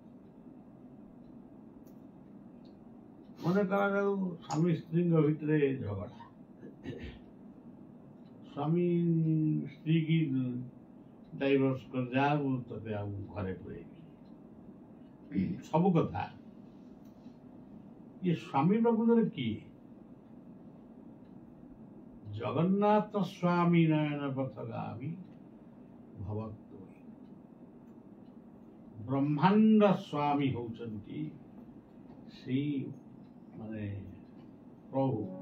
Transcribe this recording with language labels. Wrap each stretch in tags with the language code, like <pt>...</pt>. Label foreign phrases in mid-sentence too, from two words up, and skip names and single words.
<or>ମନେ କରାଯାଉ ସ୍ୱାମୀ ସ୍ତ୍ରୀଙ୍କ ଭିତରେ ଝଗଡ଼ା, ସ୍ୱାମୀ ସ୍ତ୍ରୀ କି ଡାଇଭର୍ସ କରିଯା, ମୁଁ ତତେ ଆଉ ଘରେ ପୁରେଇବି, ସବୁ କଥା। ଏ ସ୍ୱାମୀ ପ୍ରକୃତରେ କିଏ?</or> <sa>ଜଗନ୍ନାଥ ସ୍ୱାମୀ ନୟନ ପଥଗାମୀ ଭବତୁ।</sa> <or>ବ୍ରହ୍ମାଣ୍ଡ ସ୍ୱାମୀ ହଉଛନ୍ତି ସେଇ ମାନେ ପ୍ରଭୁ।</or>